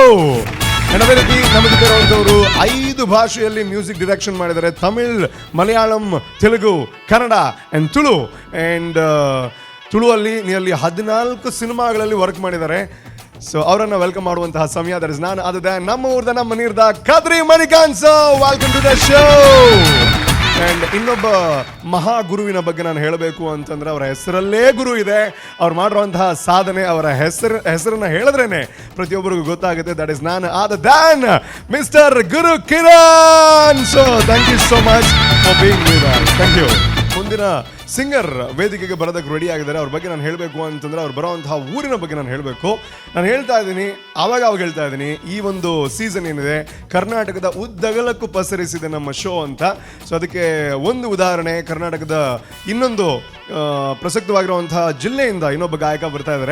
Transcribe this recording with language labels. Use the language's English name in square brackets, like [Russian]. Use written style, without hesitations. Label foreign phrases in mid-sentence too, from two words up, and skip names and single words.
[Kannada] ಅದೇ ರೀತಿ ನಮ್ಮ ಜೊತೆ ಇರುವಂಥವರು 5 ಭಾಷೆಯಲ್ಲಿ [English] music direction [Kannada] ಮಾಡಿದ್ದಾರೆ. ತಮಿಳ್, ಮಲಯಾಳಂ, ತೆಲುಗು, ಕನ್ನಡ ಆ್ಯಂಡ್ ತುಳು. ಆ್ಯಂಡ್ ತುಳುವಲ್ಲಿ ನಿಯರ್ಲಿ 14 ಸಿನಿಮಾಗಳಲ್ಲಿ ವರ್ಕ್ ಮಾಡಿದ್ದಾರೆ. ಸೊ ಅವರನ್ನು ವೆಲ್ಕಮ್ ಮಾಡುವಂತಹ ಸಮಯ. [English] that is none other than [Tulu] ನಮ್ಮ ಊರ್ದ, ನಮ್ಮ ನೀರ್ದ [Kannada] ಕದ್ರಿ ಮಣಿಕಾಂತ್ ಸರ್. [English] welcome to the show. [Kannada] ಆ್ಯಂಡ್ ಇನ್ನೊಬ್ಬ ಮಹಾಗುರುವಿನ ಬಗ್ಗೆ ನಾನು ಹೇಳಬೇಕು ಅಂತಂದರೆ, ಅವರ ಹೆಸರಲ್ಲೇ ಗುರು ಇದೆ. ಅವ್ರು ಮಾಡಿರುವಂತಹ ಸಾಧನೆ, ಅವರ ಹೆಸರನ್ನು ಹೇಳಿದ್ರೇನೆ ಪ್ರತಿಯೊಬ್ಬರಿಗೂ ಗೊತ್ತಾಗುತ್ತೆ. [English] that is none other than Mister Guru Kiran. so thank you so much for being with us. Thank you. [Kannada] ಮುಂದಿನ ಸಿಂಗರ್ ವೇದಿಕೆಗೆ ಬರೋದಕ್ಕೆ ರೆಡಿ ಆಗಿದ್ದಾರೆ. ಅವ್ರ ಬಗ್ಗೆ ನಾನು ಹೇಳಬೇಕು ಅಂತಂದರೆ, ಅವ್ರು ಬರೋವಂತಹ ಊರಿನ ಬಗ್ಗೆ ನಾನು ಹೇಳಬೇಕು. ನಾನು ಹೇಳ್ತಾ ಇದ್ದೀನಿ, ಆವಾಗ ಹೇಳ್ತಾ ಇದ್ದೀನಿ, ಈ ಒಂದು ಸೀಸನ್ ಏನಿದೆ ಕರ್ನಾಟಕದ ಉದ್ದಗಲಕ್ಕೂ ಪಸರಿಸಿದೆ ನಮ್ಮ ಶೋ ಅಂತ. ಸೊ ಅದಕ್ಕೆ ಒಂದು ಉದಾಹರಣೆ, ಕರ್ನಾಟಕದ ಇನ್ನೊಂದು ಪ್ರಸಕ್ತವಾಗಿರುವಂತಹ ಜಿಲ್ಲೆಯಿಂದ ಇನ್ನೊಬ್ಬ ಗಾಯಕ ಬರ್ತಾ ಇದ್ದಾರೆ.